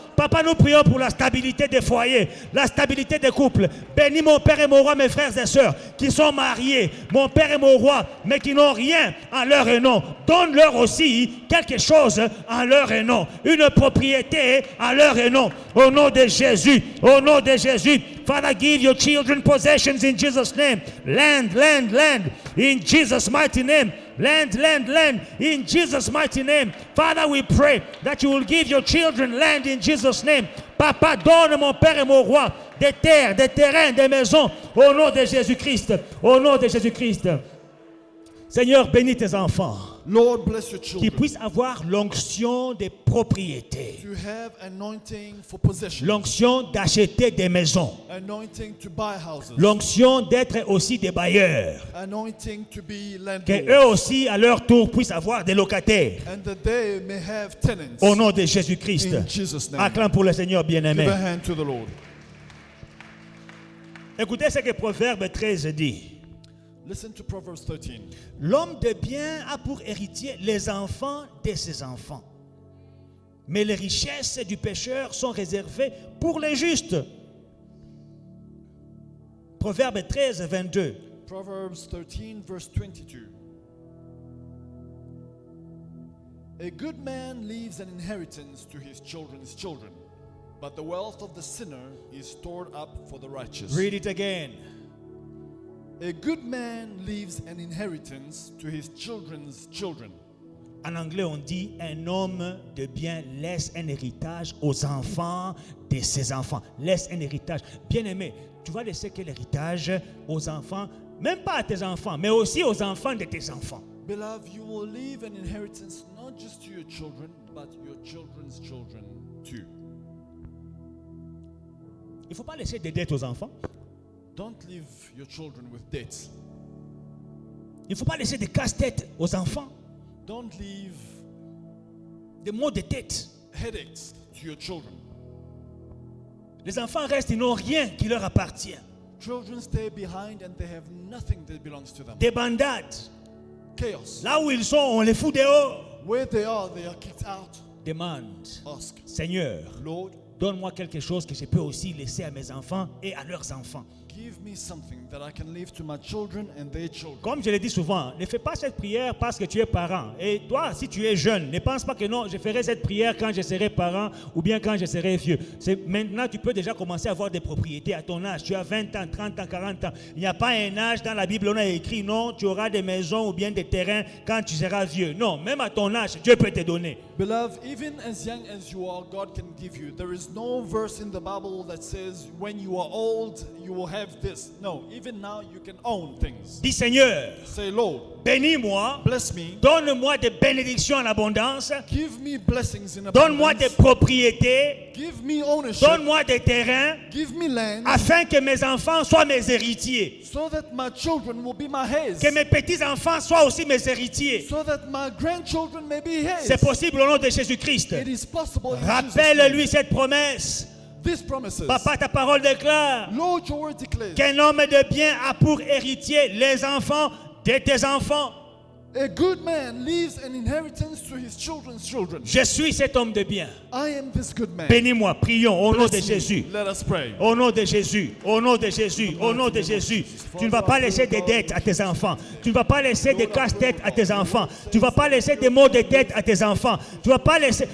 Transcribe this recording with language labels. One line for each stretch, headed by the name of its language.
French: Papa, nous prions pour la stabilité des foyers, la stabilité des couples. Bénis mon Père et mon Roi, mes frères et sœurs qui sont mariés, mon Père et mon Roi, mais qui n'ont rien en leur nom. Donne-leur aussi quelque chose en leur nom, une propriété en leur nom. Au nom de Jésus, au nom de Jésus.
English: Father, give your children possessions in Jesus' name. Land, land, land, in Jesus' mighty name. Land, land, land, in Jesus' mighty name. Father, we pray that you will give your children land in Jesus' name.
French: Papa, donne, mon Père et mon Roi, des terres, des terrains, des maisons, au nom de Jésus-Christ. Au nom de Jésus-Christ. Seigneur, bénis tes enfants.
English: Lord, bless your
French: Qu'ils
English: children.
French: puissent avoir l'onction des propriétés.
English: To have anointing for possession.
French: L'onction d'acheter des maisons.
English: Anointing to buy houses.
French: L'onction d'être aussi des bailleurs.
English: Anointing to be
French: Que eux
English: landlords.
French: aussi, à leur tour, puissent avoir des locataires.
English: And that they may have tenants.
French: Au nom de Jésus-Christ.
English: In Jesus' name.
French: Acclame pour le Seigneur
English: Give
French: bien-aimé.
English: a hand to the Lord.
French: Écoutez ce que Proverbe 13 dit.
English: Listen to Proverbs 13.
French: L'homme de bien a pour héritier les enfants de ses enfants. Mais les richesses du pécheur sont réservées pour les justes. Proverbe 13, 22.
English: Proverbs 13, verse 22. A good man leaves an inheritance to his children's children, but the wealth of the sinner is stored up for the righteous. Read it again. A good man leaves an inheritance to his children's children.
French: En anglais, on dit un homme de bien laisse un héritage aux enfants de ses enfants. Laisse un héritage. Bien-aimé, tu vas laisser quel héritage aux enfants, même pas à tes enfants, mais aussi aux enfants de tes enfants.
English: Beloved, you will leave an inheritance not just to your children, but your children's children too.
French: Il ne faut pas laisser des dettes aux enfants.
English: Don't leave your children with debts.
French: Il ne faut pas laisser des casse-têtes aux enfants.
English: Don't leave
French: Des maux de tête.
English: headaches to your children.
French: Les enfants restent, ils n'ont rien qui leur appartient.
English: Children stay behind and they have nothing that belongs to them.
French: Des bandades.
English: Chaos.
French: Là où ils sont, on les fout dehors.
English: Where they are kicked out.
French: Demande,
English: Ask,
French: Seigneur,
English: Lord,
French: donne-moi quelque chose que je peux aussi laisser à mes enfants et à leurs enfants.
English: give me something that I can leave to my children and their children.
French: Comme je l'ai dit souvent, ne fais pas cette prière parce que tu es parent. Et toi, si tu es jeune, ne pense pas que non, je ferai cette prière quand je serai parent ou bien quand je serai vieux. Maintenant, tu peux déjà commencer à avoir des propriétés à ton âge. Tu as 20 ans, 30 ans, 40 ans. Il n'y a pas un âge dans la Bible où on a écrit non, tu auras des maisons ou bien des terrains quand tu seras vieux. Non, même à ton âge, Dieu peut te donner.
English: Beloved, even as young as you are, God can give you. There is no verse in the Bible that says when you are old, you will have this. No, even now you can own things.
French: Dis Seigneur,
English: Say, Lord,
French: bénis-moi,
English: bless me.
French: donne-moi des bénédictions en abondance,
English: Give me blessings in
French: donne-moi des
English: abundance.
French: propriétés,
English: Give me ownership.
French: donne-moi des terrains,
English: Give me land
French: afin que mes enfants soient mes héritiers,
English: so that my children will be my heirs.
French: que mes petits-enfants soient aussi mes héritiers.
English: So that my grandchildren may be
French: C'est
English: heirs.
French: possible au nom de Jésus-Christ.
English: It is possible in Jesus'
French: Rappelle-lui cette promesse.
English: name. These promises.
French: Papa, ta parole déclare
English: Lord, your word declares.
French: qu'un homme de bien a pour héritier les enfants de tes enfants.
English: A good man leaves an inheritance to his children's children.
French: Je suis cet homme de bien.
English: I am this good man.
French: Bénis-moi, prions au nom de
English: Bless me.
French: Jésus.
English: Let us pray.
French: Au nom de Jésus, au nom de Jésus, au nom de Jésus. Tu ne vas pas laisser des dettes à tes enfants. Tu ne vas pas laisser des casse-têtes à tes enfants. Tu ne vas pas laisser des maux de tête à tes enfants. Tu ne vas pas laisser.